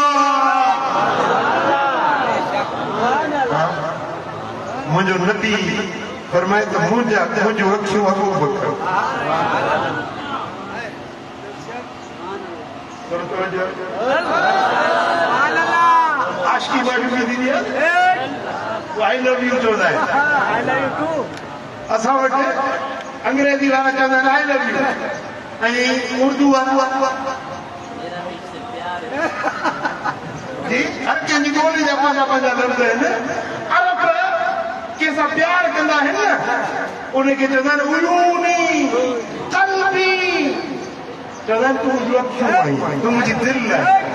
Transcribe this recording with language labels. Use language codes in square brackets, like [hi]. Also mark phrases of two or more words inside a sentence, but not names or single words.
[sd] आहे मुंहिंजो नबी फरमाए त मुंहिंजूं अखियूं अबू बकर आशिकी मां बि थींदी आहे [en] I love you [sd] चवंदा आहिनि असां वटि अंग्रेजी वारा चवंदा आहिनि [en] I love you [sd] ऐं उर्दू वारा जी हर कंहिंजी ॿोली जा पंहिंजा पंहिंजा लफ़्ज़ आहिनि अरब कंहिंसां प्यार कंदा आहिनि न उनखे चवंदा आहिनि [ar] عيوني قلبي, [sd] चवंदा आहिनि तूं मुंहिंजूं अखियूं आहीं, तूं मुंहिंजी दिलि आहे।